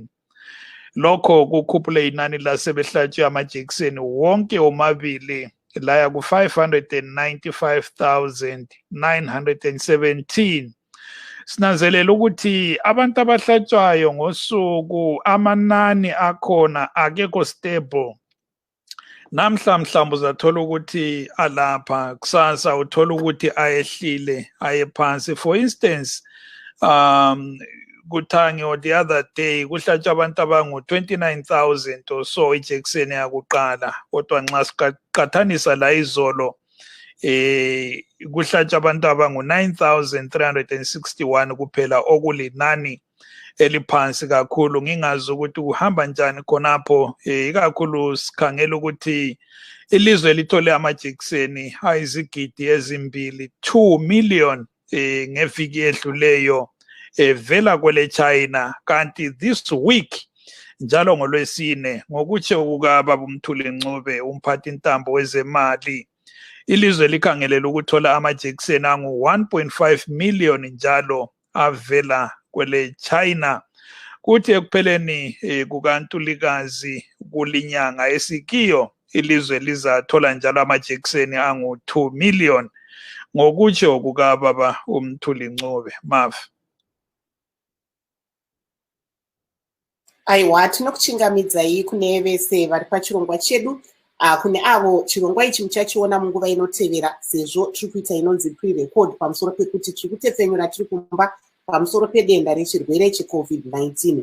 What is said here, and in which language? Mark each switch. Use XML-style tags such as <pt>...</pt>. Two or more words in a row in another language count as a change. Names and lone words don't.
<nd>Lokho kukhuphule inani lasebehlatshwe amajekiseni wonke omabili laya ku-595,917. Sinanzelela ukuthi abantu abahlatshwayo ngosuku amanani akhona akekho stable. Namhla mhlawumbe uzathola ukuthi alapha, kusasa uthola ukuthi ayehlile aye phansi.</nd> <en>For instance,</en> <nd>Kuthangiwe</nd> <en>the other day</en> <nd>kuhlatshwa abantu abangu 29,000</nd> <en>or so</en> <nd>ijekiseni yakuqala, kodwa nxa siqathanisa la izolo kuhlatshwa abantu abangu 9,361 kuphela, okulinani eliphansi kakhulu. Ngingazi ukuthi kuhamba njani khonapho, ikakhulu sikhangela ukuthi ilizwe lithole amajekiseni ayizigidi ezimbili 2 million ngeviki edluleyo vela kwele China, kanti</nd> <en>this week</en> <nd>njalo ngolwesine ngokutsho kukababa uMthuli Ncube umphathi intambo wezemali, ilizwe likhangelela ukuthola amajekiseni angu 1.5 million njalo avela kwele China. Kuthi ekupheleni kukaNtulikazi kulinyanga esikiyo ilizwe lizathola njalo amajekiseni angu 2 million ngokutsho kukababa uMthuli Ncube. Mafu.</nd> <sn>Aiwa, tinokuchingamidzai kune vese vari pachirongwa chedu. Kune avo chirongwa ichi muchachiona munguva inotevera, sezvo tiri kuita inonzi pre-record pamusoro pekuti tiri kutepfenyura tiri kumba pamusoro pedenda rechirwere cheCovid-19.</sn>